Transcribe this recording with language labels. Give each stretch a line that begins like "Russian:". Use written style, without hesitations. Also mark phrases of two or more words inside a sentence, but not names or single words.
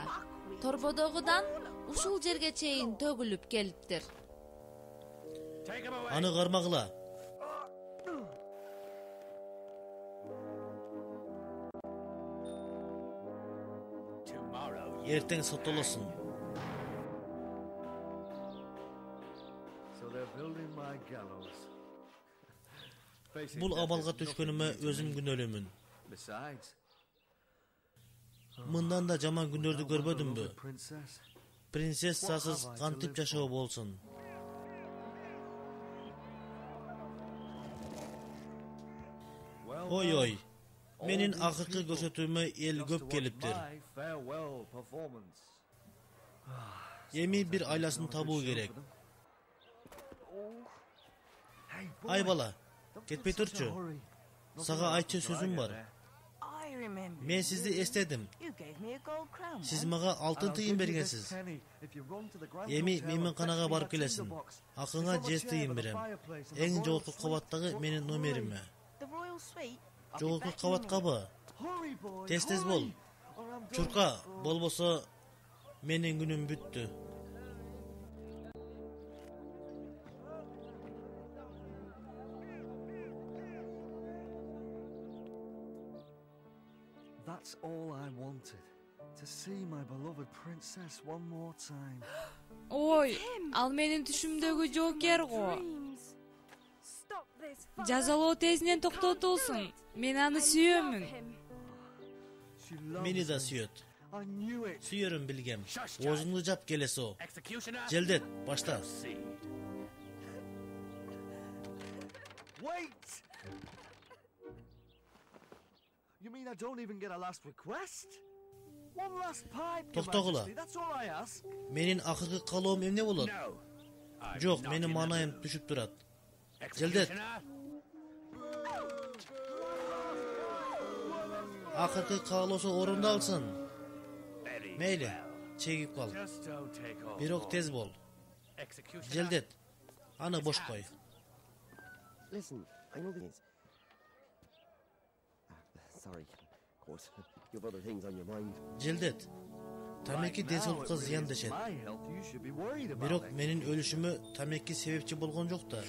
Kyrgyz: Торбодогудан ушул жерге чейин төгүлүп келиптир. Аны кармагыла. Эртең соттолосун.
English: So they're building my gallows. Facing
Kyrgyz: Бул
English: death
Kyrgyz: абалга
English: is
Kyrgyz: түшкөнүмө
English: nothing new to
Kyrgyz: өзүм
English: me.
Kyrgyz: күнөөлүүмүн.
English: Besides,
Kyrgyz: Мындан да жаман күндөрдү көрбөдүмбү?
English: Beloved princess.
Kyrgyz: Принцессасыз кантип жашоо болсун? Ой ой. Менин акыркы көрсөтүүмө эл көп келиптир.
English: My farewell performance.
Kyrgyz: Эми бир айласын табуу керек.
English: Hey, boy,
Kyrgyz: Ай бала,
English: don't
Kyrgyz: кетпей
English: be in such a
Kyrgyz: турчу.
English: hurry.
Kyrgyz: Сага айтчу сөзүм бар.
English: I remember.
Kyrgyz: Мен сизди эстедим.
English: You gave me a gold crown.
Kyrgyz: Сиз мага алтын тыйын бергенсиз. Эми мейманканага барып келесиң. Акыңа 100 тыйын берем. Эң жогорку кабаттагы менин номериме.
English: The royal suite.
Kyrgyz: Жогорку кабаткабы? Тез бол. Чурка, болбосо менин күнүм бүттү.
English: That's all I wanted. To see my beloved princess one more time.
Kyrgyz: Ой, ал менин түшүмдөгү жоокер го. Жазалоо тезинен токтотулсун. Мен аны сүйөмүн.
English: She loves
Kyrgyz: Мени да
English: him.
Kyrgyz: сүйөт.
English: I knew it.
Kyrgyz: Сүйөрүм билгем. Оозуңду жап келесо. Желдет, башта.
English: Wait! You mean I don't even get a last request? One last pipe, Your
Kyrgyz: Токтогула.
English: Majesty, that's all I ask.
Kyrgyz: Менин акыркы каалоом эмне болот? Жок, менин маанайым түшүп турат. Желдет. Акыркы каалоосу орундалсын. Мейли, чегип кал. Бирок тез бол. Желдет. Аны бош кой.
English: Listen, I know this. Sorry, of course. You have other things on your mind.
Kyrgyz: Желдет. Тамеки
English: Right now,
Kyrgyz: денсаулыкка
English: it
Kyrgyz: зыян
English: really is
Kyrgyz: дешет.
English: my health you should be worried about
Kyrgyz: Бирок
English: it.
Kyrgyz: менин өлүшүмө тамеки себепчи болгон жок да.